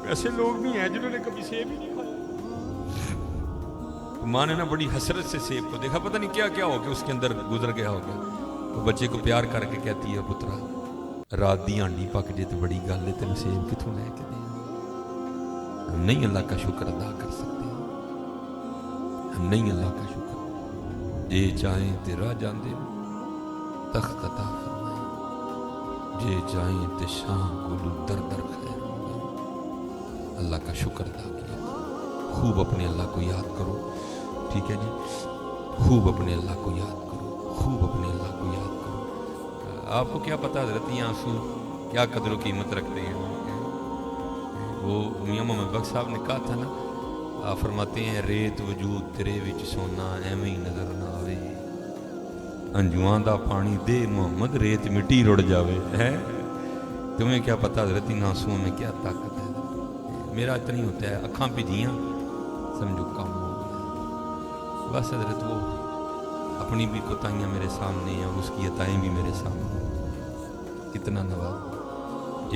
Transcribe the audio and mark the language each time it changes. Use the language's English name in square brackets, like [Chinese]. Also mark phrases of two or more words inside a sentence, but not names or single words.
[Urdu] ایسے لوگ بھی ہیں جنہوں نے کبھی سیب ہی نہیں کھایا. ماں نے نا بڑی حسرت سے سیب کو دیکھا, پتہ نہیں کیا کیا ہو گیا اس کے اندر گزر گیا ہوگا. وہ بچے کو پیار کر کے کہتی ہے, [Punjabi] پترا رات دی ہانڈی پک جے تو بڑی گل ہے, تینوں سیب کتوں لے کے دیں. [Urdu] ہم نہیں اللہ کا شکر ادا کر سکتے, ہم نہیں اللہ کا شکر. [Punjabi] جے چاہیں تے راہ جاندے تخت عطا فرمائے, جے چاہیں تے شام کو در در خیر. [Urdu] اللہ کا شکر ادا کیا, خوب اپنے اللہ کو یاد کرو. ٹھیک ہے جی, خوب اپنے اللہ کو یاد کرو, خوب اپنے اللہ کو یاد کرو. آپ کو کیا پتا حضرت یہ آنسو کیا قدر و قیمت رکھتے ہیں. وہ میاں محمد بخش صاحب نے کہا تھا نا, آپ فرماتے ہیں [Punjabi] ریت وجود تیرے وچ سونا ایویں ہی نظر نہ آوے, انجواں دا پانی دے محمد ریت مٹی رڑ جاوے. [Urdu] ہے تمہیں کیا پتا حضرت ان آنسوؤں میں کیا طاقت ہے. میرا اتنا ہی ہوتا ہے, [Punjabi] اکھاں بھیجیاں سمجھو کم ہو گیا. [Urdu] بس حضرت وہ اپنی بھی کوتاہیاں میرے سامنے ہیں, اس کی عطائیں بھی میرے سامنے ہیں. کتنا نواز.